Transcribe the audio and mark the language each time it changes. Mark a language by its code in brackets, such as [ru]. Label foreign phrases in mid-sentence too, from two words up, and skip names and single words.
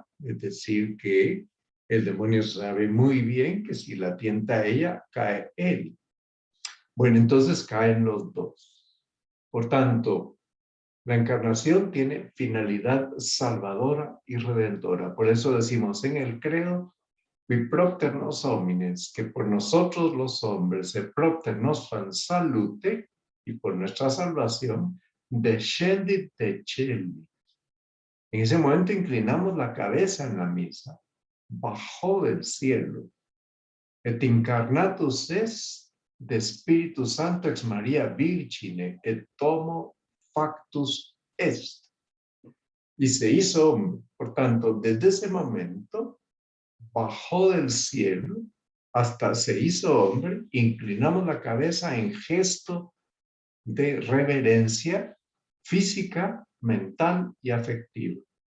[es] Es decir, que el demonio sabe muy bien que si la tienta a ella, cae él. Bueno, entonces caen los dos. Por tanto, la encarnación tiene finalidad salvadora y redentora. Por eso decimos en el credo, [la] qui propter nos homines, [es] que por nosotros los hombres se [la] propter nostram salute, [es] y por nuestra salvación, [la] descendit de cieli. [es] En ese momento inclinamos la cabeza en la misa, bajó del cielo, [la] et incarnatus est de Espíritu Santo ex Maria Virgine, et homo factus est. [es] Y se hizo hombre. Por tanto, desde ese momento, bajó del cielo hasta se hizo hombre, inclinamos la cabeza en gesto de reverencia física, mental y afectiva.